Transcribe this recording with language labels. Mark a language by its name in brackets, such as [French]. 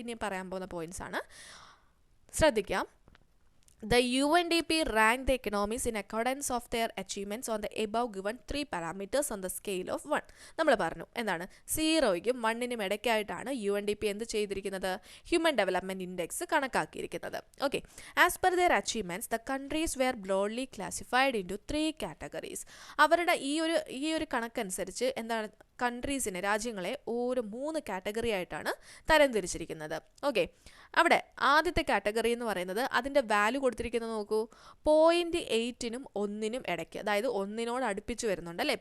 [Malayalam] ഇനി പറയാൻ പോകുന്ന പോയിന്റ്സ് ആണ്, ശ്രദ്ധിക്കാം. [English] The UNDP ranked the economies in accordance of their achievements on the above given 3 parameters on the scale of 1. [Malayalam] നമ്മൾ പറഞ്ഞു എന്താണ്? 0യ്ക്കും 1നും ഇടയ്ക്കായിട്ടാണ് UNDP എന്ത് ചെയ്തിരിക്കുന്നത്? Human development index കണക്കാക്കിയിരിക്കുന്നത്. [English] Okay, as per their achievements the countries were broadly classified into 3 categories. [Malayalam] അവരുടെ ഈ ഒരു കണക്കനുസരിച്ച് എന്താണ് കൺട്രീസിനെ, രാജ്യങ്ങളെ ഓരോ 3 കാറ്റഗറി ആയിട്ടാണ് തരംതിരിച്ചിരിക്കുന്നത്. ഓക്കെ, അവിടെ ആദ്യത്തെ കാറ്റഗറി എന്ന് പറയുന്നത് അതിൻ്റെ വാല്യൂ കൊടുത്തിരിക്കുന്നത് നോക്കൂ, 0.8നും 1നും ഇടയ്ക്ക്, അതായത് 1നോട് അടുപ്പിച്ച് വരുന്നുണ്ട് അല്ലേ.